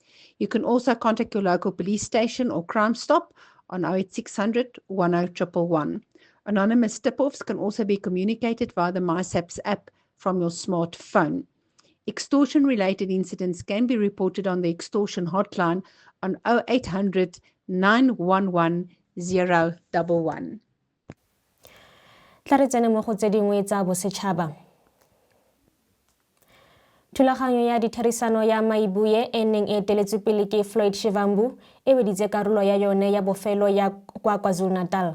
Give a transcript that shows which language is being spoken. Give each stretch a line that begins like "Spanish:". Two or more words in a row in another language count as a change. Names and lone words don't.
English: You can also contact your local police station or Crime Stop on 08600 10111. Anonymous tip-offs can also be communicated via the MySaps app from your smartphone. Extortion-related incidents can be reported on the extortion hotline on 0800 911 011.
Tswana: Tla re tsene mo go tse dingwe tsa bosetšhaba. Thulaganyo ya ditherisano ya Mayibuye e neng e eteletswe pele ke Floyd Shivambu e weditse karolo ya yone ya bofelo ya kwa KwaZulu-Natal.